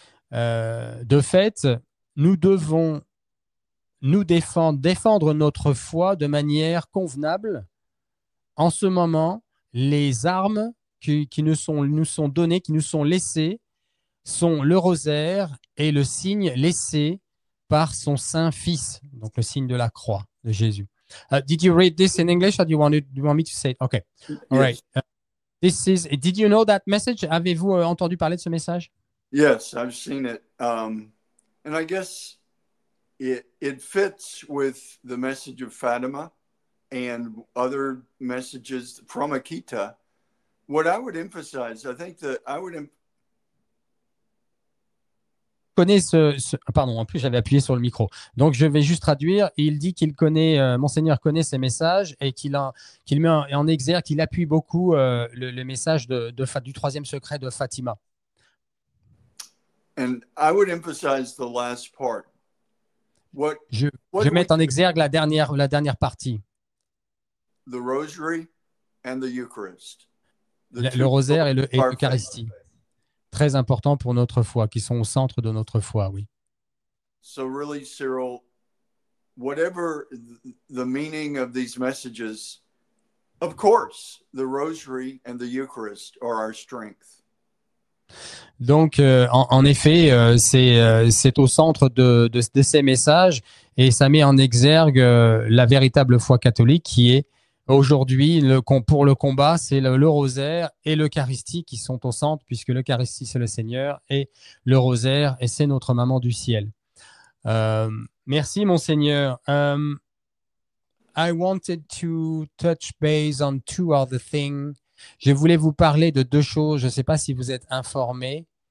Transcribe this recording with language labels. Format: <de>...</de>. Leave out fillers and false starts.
<fr>De fait, nous devons nous défendre notre foi de manière convenable. En ce moment, les armes qui nous sont données, qui nous sont laissées, sont le rosaire et le signe laissé par son saint fils, donc le signe de la croix de Jésus.</fr> <en>Did you read this in English or do you want me to say it? Okay. All right. Did you know that message?</en> <fr>Avez-vous entendu parler de ce message?</fr> <en>Yes, I've seen it. And I guess it fits with the message of Fatima and other messages from Akita. What I would emphasize, I think that I would</en> <fr>connaît pardon, en plus j'avais appuyé sur le micro. Donc je vais juste traduire. Il dit qu'il connaît, Monseigneur connaît ces messages et qu'il met en exergue, qu'il appuie beaucoup le message du troisième secret de Fatima.</fr> <en>And I would emphasize the last part.</en> <fr>Je vais mettre en exergue la dernière partie.</fr> <en>The rosary and the Eucharist.</en> <fr>Le rosaire et l'Eucharistie. très importants pour notre foi, qui sont au centre de notre foi, oui.</fr> <en>So really, Cyril, whatever the meaning of these messages, of course, the Rosary and the Eucharist are our strength.</en> <fr>Donc, en effet, c'est au centre de ces messages et ça met en exergue la véritable foi catholique qui est aujourd'hui, pour le combat, c'est le rosaire et l'Eucharistie qui sont au centre, puisque l'Eucharistie, c'est le Seigneur et le rosaire, et c'est notre maman du ciel. Merci, Monseigneur.</fr> <en>I wanted to touch base on two other things.</en> <fr>Je voulais vous parler de deux choses. Je ne sais pas si vous êtes informé.</fr>